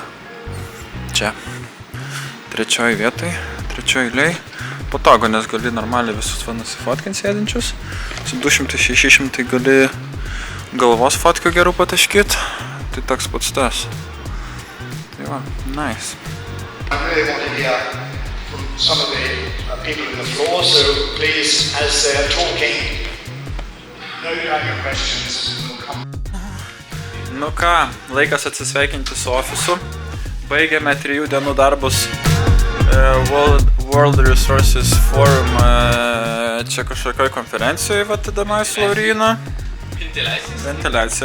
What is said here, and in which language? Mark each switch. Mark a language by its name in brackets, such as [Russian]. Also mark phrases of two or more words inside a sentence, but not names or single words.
[Lithuanian] Čia. 3 vietoj, 3 eilėj. Patogu, nes gali normaliai visus va nusifotkint sėdinčius. Su 200-600 gali galvos fotkių gerų pataškyt. Tai toks pats tas. Tai va, nice. [English] I really want to hear from some of the people on the floor, so please, as they're talking, note down your questions. [Lithuanian] Nu ką, laikas atsisveikinti su ofisu. Baigėme 3 dienų darbus World Resources Forum čia kažkokioj konferencijoje vatidama su Laurinu. Ventiliacijai.